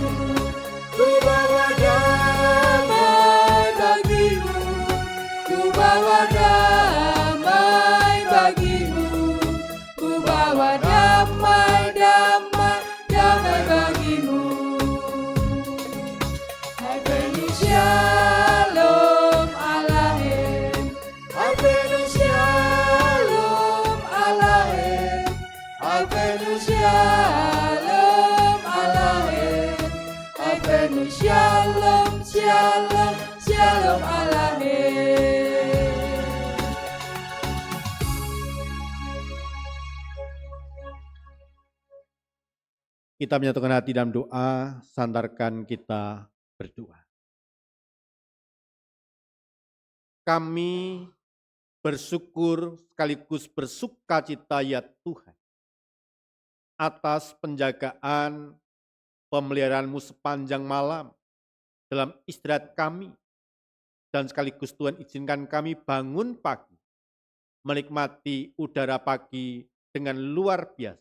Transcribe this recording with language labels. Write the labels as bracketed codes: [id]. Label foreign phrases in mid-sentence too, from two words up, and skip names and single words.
[id] ku bawa damai bagimu, ku bawa damai bagimu, ku bawa damai, damai, damai bagimu. [he] הבאנו שלום עליכם, הבאנו שלום עליכם, הבאנו שלום עליכם, הבאנו שלום, שלום, שלום עליכם. [id] Kita menyatukan hati dalam doa, sandarkan kita berdoa. Kami bersyukur sekaligus bersukacita ya Tuhan, atas penjagaan pemeliharaan-Mu sepanjang malam dalam istirahat kami, dan sekaligus Tuhan izinkan kami bangun pagi, menikmati udara pagi dengan luar biasa.